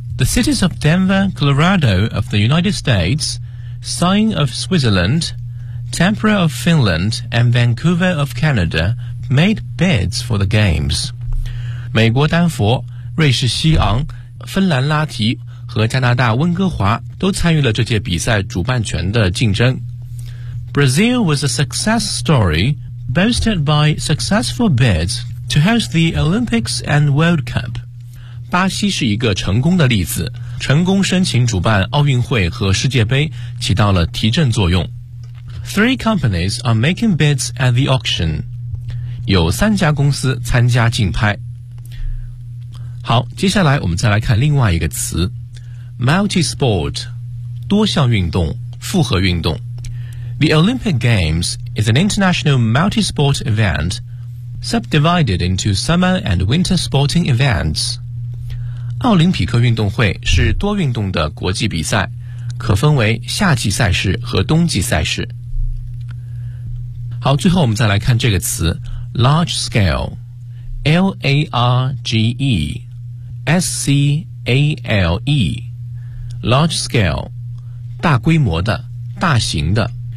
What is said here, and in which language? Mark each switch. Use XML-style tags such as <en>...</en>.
<en>The cities of Denver, Colorado of the United States, Sion of Switzerland, Tampere of Finland, and Vancouver of Canada made bids for the games.</en> <zh>美国丹佛、瑞士西昂、芬兰拉提和加拿大温哥华都参与了这届比赛主办权的竞争。</zh> <en>Brazil was a success story boasted by successful bids to host the Olympics and World Cup.</en> <zh>巴西是一个成功的例子，成功申请主办奥运会和世界杯，起到了提振作用。</zh> <en>Three companies are making bids at the auction.</en> <zh>有三家公司参加竞拍。好，接下来我们再来看另外一个词 ,multi-sport, 多项运动、复合运动。</zh> <en>The Olympic Games is an international multi-sport event subdivided into summer and winter sporting events.</en> <zh>奥林匹克运动会是多运动的国际比赛，可分为夏季赛事和冬季赛事。好，最后我们再来看这个词 ,large scale, L-A-R-G-E,S-C-A-L-E Large scale 大规模的、大型的</zh>